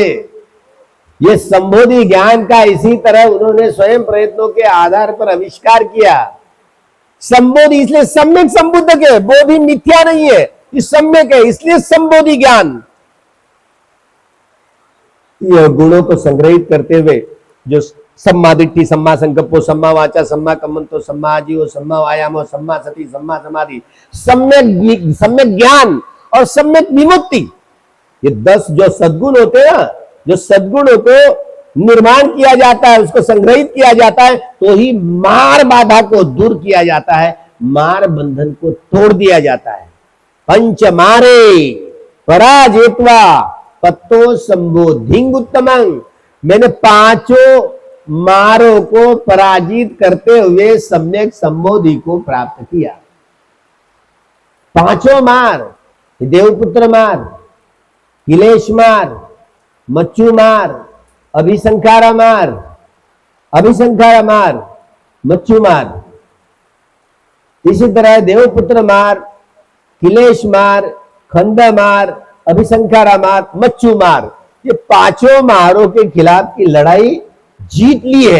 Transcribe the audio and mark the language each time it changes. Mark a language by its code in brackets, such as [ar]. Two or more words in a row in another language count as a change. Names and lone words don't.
[hi] ये संबोधि ज्ञान का इसी तरह उन्होंने स्वयं प्रयत्नों के आधार पर आविष्कार किया। संबोधि इसलिए सम्यक संबुद्ध के, बोधि मिथ्या नहीं है, ये सम्यक है, इसलिए संबोधि ज्ञान। यह गुणों को संग्रहित करते हुए जो [pi] सम्मा दिट्ठि, सम्मा संकल्पो, सम्मा वाचा, सम्मा कम्मंतो, सम्मा आजीवो, सम्मा वायामो, सम्मा सति, सम्मा समाधि, [hi] सम्यक ज्ञान और सम्यक विमुक्ति, ये 10 जो सद्गुण होते हैं ना, जो सद्गुणों को निर्माण किया जाता है, उसको संग्रहित किया जाता है, तो ही मार बाधा को दूर किया जाता है, मार बंधन को तोड़ दिया जाता है। [pi] पंच मारे पराजेत्वा पत्तो संबोधिंग उत्तमं। [hi] मैंने 5 मारों को पराजित करते हुए सम्यक संबोधि को प्राप्त किया। 5 मार, देवपुत्र मार, किलेश मार, मच्चू मार, अभिसंखारा मार, मच्चू मार, इसी तरह देवपुत्र मार, किलेश मार, खंड मार, अभिसंखारा मार, मच्चू मार, ये 5 मारों के खिलाफ की लड़ाई जीत ली है।